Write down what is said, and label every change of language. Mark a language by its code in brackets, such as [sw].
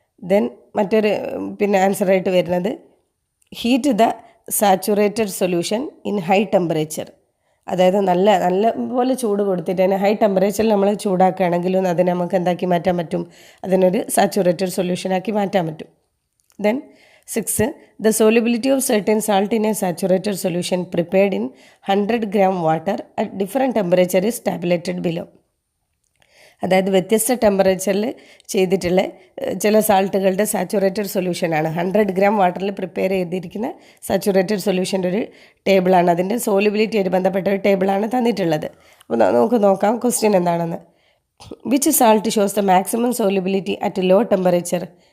[en] then [ml] മറ്റൊരു ആൻസറായിട്ട് വരുന്നത് [en] Heat the saturated solution in high temperature. [ml] അതായത് നല്ല പോലെ ചൂട് കൊടുത്തിട്ട് തന്നെ ഹൈ ടെമ്പറേച്ചറിൽ നമ്മൾ ചൂടാക്കുകയാണെങ്കിലും അതിനെ നമുക്ക് എന്താക്കി മാറ്റാൻ പറ്റും, അതിനൊരു സാച്ചുറേറ്റഡ് സൊല്യൂഷനാക്കി മാറ്റാൻ പറ്റും. [en] Then 6. The solubility of certain salt in a saturated solution prepared in 100 gram water at different temperature is tabulated below. [ml] അതായത് വ്യത്യസ്ത ടെമ്പറേച്ചറിൽ ചെയ്തിട്ടുള്ള ചില സാൾട്ടുകളുടെ സാച്ചുറേറ്റഡ് സൊല്യൂഷനാണ്. 100 ഗ്രാം വാട്ടറിൽ പ്രിപ്പയർ ചെയ്തിരിക്കുന്ന സാച്ചുറേറ്റഡ് സൊല്യൂഷൻ്റെ ഒരു ടേബിളാണ്, അതിൻ്റെ സോലിബിലിറ്റി ആയിട്ട് ബന്ധപ്പെട്ട ഒരു ടേബിളാണ് തന്നിട്ടുള്ളത്. അപ്പോൾ നമുക്ക് നോക്കാം ക്വസ്റ്റ്യൻ എന്താണെന്ന്. [en] Which salt shows the maximum solubility at low temperature.